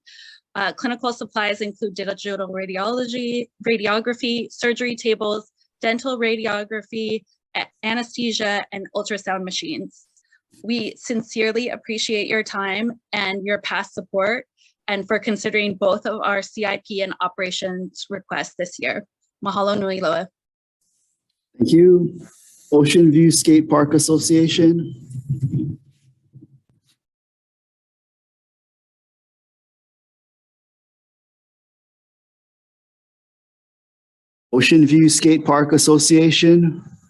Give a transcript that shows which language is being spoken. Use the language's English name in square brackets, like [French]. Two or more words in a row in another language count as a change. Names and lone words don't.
[English] Clinical supplies include digital radiography, surgery tables, dental radiography, anesthesia, and ultrasound machines. We sincerely appreciate your time and your past support, and for considering both of our CIP and operations requests this year. [Hawaiian] Mahalo nui loa. [English] Thank you. Ocean View Skate Park Association. Ocean View Skate Park Association.